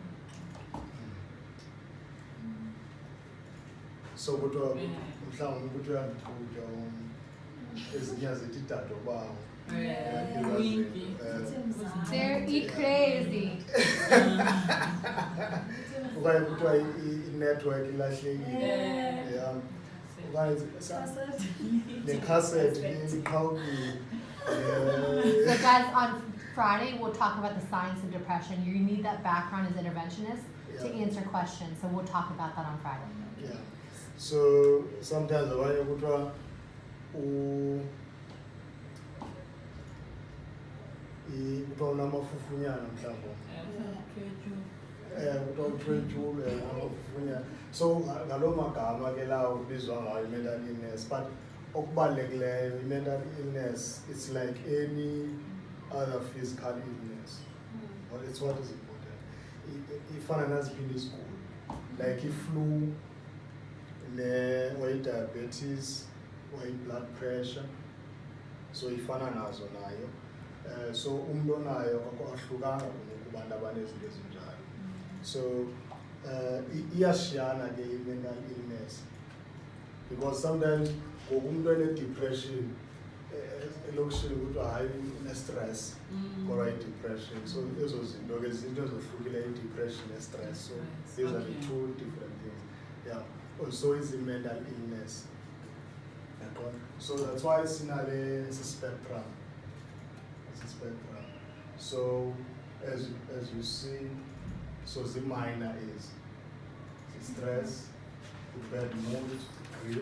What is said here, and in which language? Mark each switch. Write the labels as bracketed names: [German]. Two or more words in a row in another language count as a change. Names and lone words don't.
[Xhosa] So kuthiwa mhlawumbi kuthiwa ndithutywa ezinye zithi dadobawo. [English] Winky. They're crazy. [Xhosa] Okanye kuthiwa i-network ilahlekile. [English] Yeah. [Xhosa] Okanye ne-cassette iqhawukile. [English] So guys, on Friday, we'll talk about the signs of depression. You need that background as interventionists to Yeah. answer questions. So we'll talk about that on Friday. Yeah. So sometimes [Xhosa] abanye kuthiwa kuthiwa unamafufunyana mhlawumbi. Kuthiwa uthwentshule amafufunyana. So ngaloo magama ke lawo kubizwa ngayo [English] i-mental illness. But okubalulekileyo i-mental illness, it's like any other physical illness. But it's what is important. [Xhosa] Ifana naziphi izigulo. [English] Like i-flu, or i-diabetes, or i-blood pressure. [Xhosa] So ifana nazo nayo. So umuntu onayo akwahlukanga kubantu abanezinto ezinjalo. So iyashiyana ke [English] i-mental illness, because sometimes [Xhosa] ngoku umuntu ene-depression elokishini kuthiwa hayi une-stress or i-depression. So ezo zinto ke zinto ezohlukile, i-depression ne-stress. [English] So these are the two different things. Yeah. Also is the mental illness. So that's why it's in a spectrum. It's a spectrum. So as you see, so the minor is the stress, the bad mood, grief.